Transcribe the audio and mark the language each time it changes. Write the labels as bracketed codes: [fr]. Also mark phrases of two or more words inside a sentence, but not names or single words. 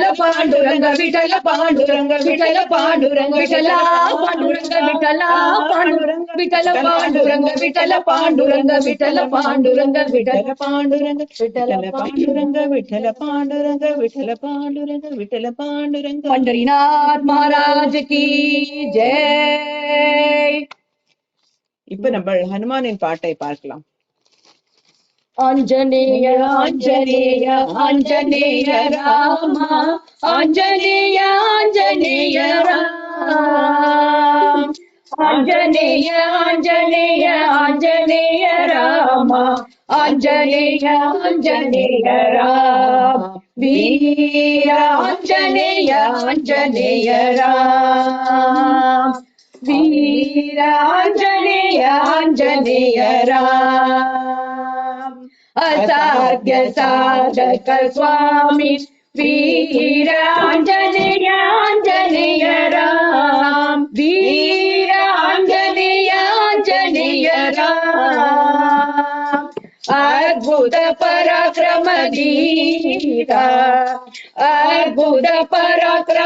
[hi] पांडुरंग विठल पांडुरंग विठल पांडुरंग विठला पांडुरंग विठला पांडुरंग विठल पांडुरंग विठल पांडुरंग विठल पांडुरंग विठल पांडुरंग विठल पांडुरंग विठल पांडुरंग विठल पांडुरंग विठल पांडुरंग, पंढरीनाथ महाराज की जय. [ta] இப்ப நம்ம ஹனுமானின் பாட்டை பார்க்கலாம். ஆஞ்சநேய ஆஞ்சநேய ஆஞ்சநேய ராமா, ஆஞ்சநேய ஆஞ்சநேய ராம், ஆஞ்சநேய ஆஞ்சநேய ஆஞ்சநேய ராமா, ஆஞ்சநேய ஆஞ்சநேய ராம், வீர ஆஞ்சநேய ஆஞ்சநேய ராம், வீர ஆஞ்சநேய ஆஞ்சநேய ராம், [sa] असाध्य साधक स्वामी वीर आंजनेय आंजनेय राम, वीर आंजनेय आंजनेय राम, अद्भुत पराक्रम धीरा, अद्भुत पराक्रम